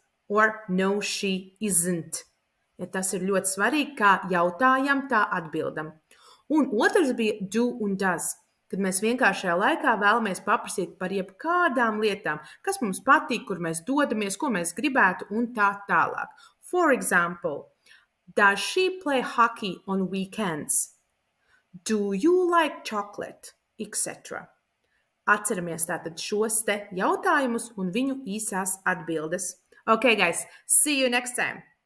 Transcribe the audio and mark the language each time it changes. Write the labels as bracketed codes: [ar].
[en] Or no, she isn't. [lv] Ja tas ir ļoti svarīgi, kā jautājam, tā atbildam. Un otrs bija do un does, kad mēs vienkāršajā laikā vēlamies paprasīt par jebkādām lietām, kas mums patīk, kur mēs dodamies, ko mēs gribētu un tā tālāk. [en] For example, does she play hockey on weekends? Do you like chocolate? Etc. [lv] Atceramies tātad šos te jautājumus un viņu īsās atbildes. [en] Okay, guys, see you next time.